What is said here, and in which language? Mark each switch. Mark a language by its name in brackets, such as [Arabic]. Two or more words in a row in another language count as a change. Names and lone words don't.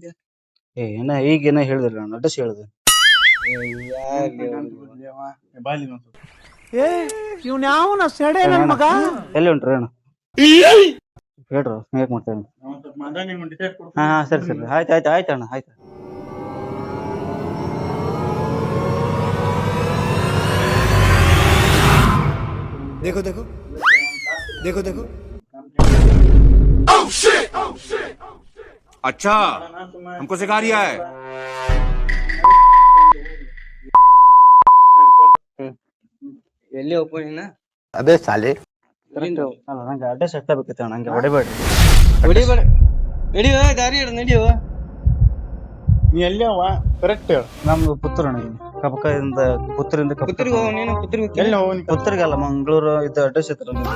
[Kannada] ಏನ ಈಗೇನ ಹೇಳ್ದಿಲ್ಲ ನಾನು ಅಡ್ರೆಸ್ ಹೇಳ್ದೆ ಬಾಲಿ ಎಲ್ಲಿ ಹೊಂಟ್ರಿ ಅಣ್ಣ ಹೇಳ್ರು ಹೇಗ್ ಮಾಡ್ತೇನೆ ಹಾ ಸರಿ ಸರಿ ಆಯ್ತು ಅಣ್ಣ ಆಯ್ತು [Hindi] देखो देखो देखो देखो अच्छा हमको सिखा रिया है [Kannada] ಎಲ್ಲಿ ಹೋಗ್ಬೋದು ನೀನ [Hindi] अबे साले [Kannada] ಕರೆಕ್ಟ್ ಅಲ್ಲ ನಂಗೆ ಅಡ್ರೆಸ್ ಎಷ್ಟ ಬೇಕಿತ್ತು ಅಣ್ಣ ಹಂಗೆ ಹೊಡಿಬೇಡ್ರಿ ಹೊಡಿಬೇಡ ನಡಿಯೋ ದಾರಿ ಹಿಡ್ದು ನಡಿಯೋ ನೀ ಎಲ್ಲಿ ಅವ ಕರೆಕ್ಟ್ ನಮ್ದು ಪುತ್ತೂರು ಅಣ್ಣ ಇಲ್ಲಿ ಕಬಕದಿಂದ ಪುತ್ತೂರಿಂದ ಪುತ್ತೂರಿಗೆ ಹೋಗು ನೀನು ಪುತ್ತೂರಿಗೆ ಎಲ್ಲಿ ಹೋಗಿ ಪುತ್ತೂರಿಗಲ್ಲ ಮಂಗಳೂರು ಇದು ಅಡ್ರೆಸ್ ಇತ್ತು